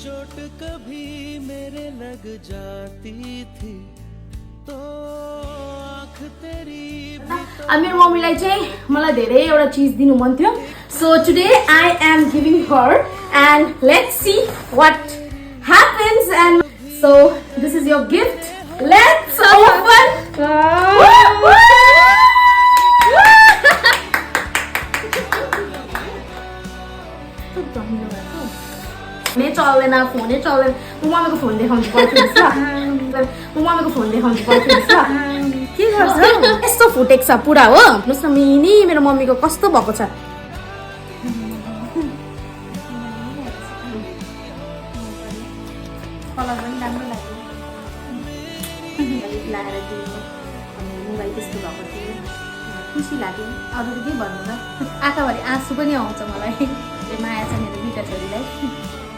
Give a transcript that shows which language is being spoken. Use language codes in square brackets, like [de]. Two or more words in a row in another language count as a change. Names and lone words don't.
[hi] कभी मेरे लग जाती थी तो आँख तेरी [ne] मेरो मम्मीलाई चाहिँ मलाई धेरै एउटा चीज दिनु मन थियो [en] so today I am giving her and let's see what happens and so this is your gift let's open [ne] फोनै चल्दैन फोनै चल्दैन म मम्मीको फोन देखाउनु पर्थ्यो के गर्छ यस्तो फुटेको छ पुरा हो हेर्नुहोस् न मिनी मेरो मम्मीको कस्तो भएको छ कलर पनि राम्रो लाग्यो लगाएर दिनु अनि मोबाइल त्यस्तो भएको थियो खुसी लाग्यो अरू त के भन्नु र आँखाभरि आँसु पनि आउँछ मलाई माया छ मेरो दुईटा छोरीलाई